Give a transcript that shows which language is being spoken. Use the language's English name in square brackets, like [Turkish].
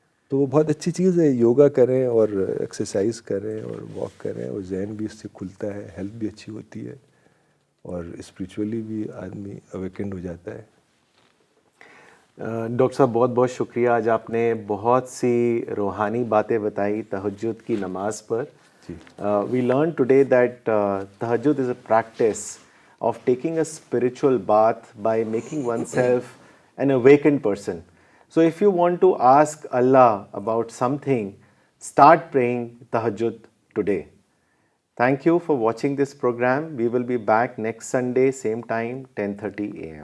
[Urdu] تو وہ بہت اچھی چیز ہے، یوگا کریں اور ایکسرسائز کریں اور واک کریں، اور ذہن بھی اس سے کھلتا ہے، ہیلتھ بھی اچھی ہوتی ہے. اور اسپریچولی بھی آدمی اویکنڈ ہو جاتا ہے. ڈاکٹر صاحب بہت بہت شکریہ. آج آپ نے بہت سی روحانی باتیں بتائی تہجد کی نماز پر. [English] We learn today that تہجد is a practice of taking a spiritual bath by making one self an awakened person. So if you want to ask Allah about something, start praying tahajjud today. Thank you for watching this program. We will be back next Sunday, same time, 10:30 a.m.